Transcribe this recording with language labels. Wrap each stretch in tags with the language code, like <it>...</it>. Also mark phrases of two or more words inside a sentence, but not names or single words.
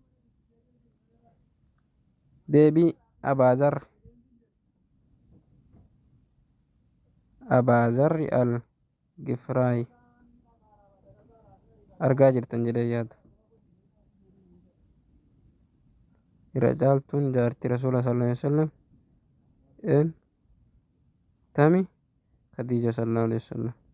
<om>Deebii Abaazarri al Gifraayi argaa jirtan jedhee yaada. Irra caaltuun jaartii rasuula</om> <ar>صلى الله عليه وسلم</ar> <om>tami Khadiija</om> <ar>صلى الله عليه وسلم.</ar>